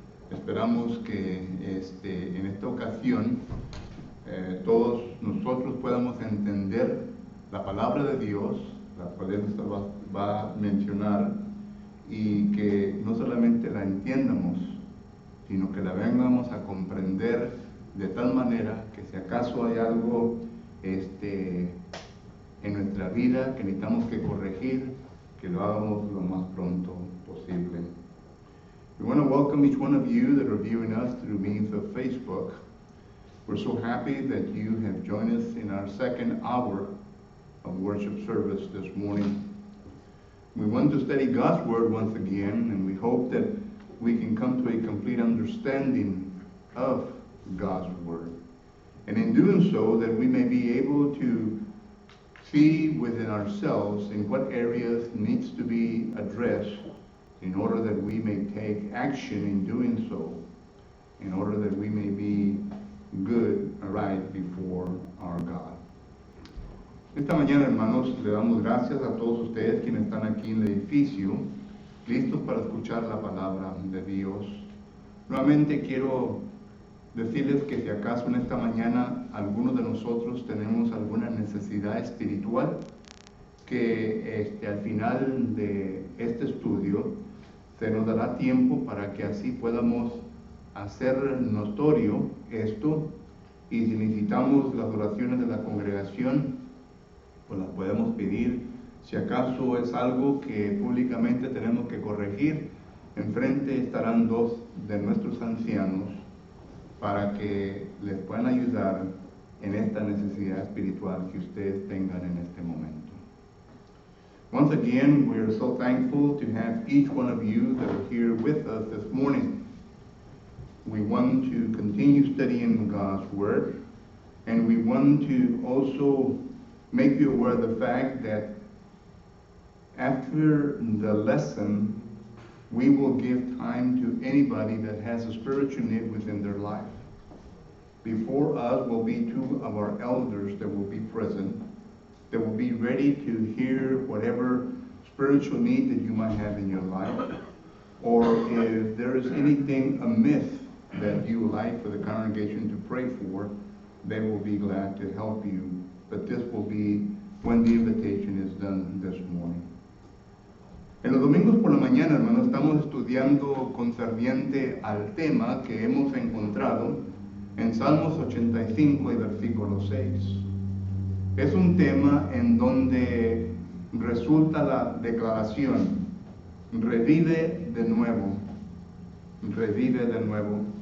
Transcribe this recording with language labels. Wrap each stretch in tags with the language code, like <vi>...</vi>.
<es>Esperamos que en esta ocasión todos nosotros podamos entender la palabra de Dios, la cual Él va a mencionar, y que no solamente la entiendamos, sino que la vengamos a comprender de tal manera que si acaso hay algo en nuestra vida que necesitamos que corregir, que lo hagamos lo más pronto posible.</es> <en>We want to welcome each one of you that are viewing us through means of Facebook. We're so happy that you have joined us in our second hour of worship service this morning. We want to study God's Word once again, and we hope that we can come to a complete understanding of God's Word. And in doing so, that we may be able to see within ourselves in what areas needs to be addressed in order that we may take action in doing so, in order that we may be good, right before our God.</en> <es>Esta mañana, hermanos, le damos gracias a todos ustedes quienes están aquí en el edificio, listos para escuchar la palabra de Dios. Nuevamente quiero decirles que si acaso en esta mañana algunos de nosotros tenemos alguna necesidad espiritual, que al final de este estudio se nos dará tiempo para que así podamos hacer notorio esto, y si necesitamos las oraciones de la congregación, pues las podemos pedir. Si acaso es algo que públicamente tenemos que corregir, enfrente estarán dos de nuestros ancianos para que les puedan ayudar en esta necesidad espiritual que ustedes tengan en este momento.</es> <en>Once again, we are so thankful to have each one of you that are here with us this morning. We want to continue studying God's Word, and we want to also make you aware of the fact that after the lesson, we will give time to anybody that has a spiritual need within their life. Before us will be two of our elders that will be present, that will be ready to hear whatever spiritual need that you might have in your life, or if there is anything amiss that you would like for the congregation to pray for, they will be glad to help you. But this will be when the invitation is done this morning.</en> <es>En los domingos por la mañana, hermanos, estamos estudiando concerniente al tema que hemos encontrado en Salmos 85 y versículo 6. Es un tema en donde resulta la declaración: revive de nuevo, revive de nuevo.</es>